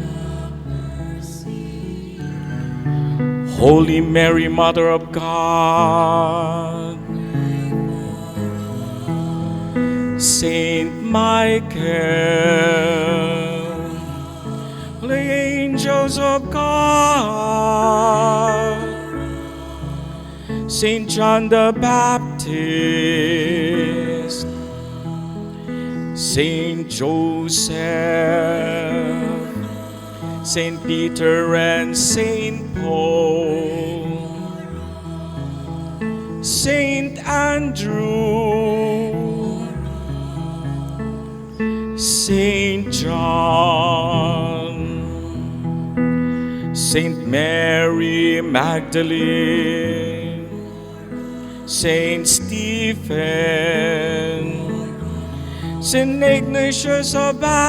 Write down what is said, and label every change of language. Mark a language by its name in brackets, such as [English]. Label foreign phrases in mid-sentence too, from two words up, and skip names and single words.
[English] Holy Mary, Mother of God, Saint Michael, the angels of God, Saint John the Baptist, Saint Joseph, Saint Peter and Saint Paul, Saint Andrew, Saint John, Saint Mary Magdalene, Saint Stephen, Saint Ignatius of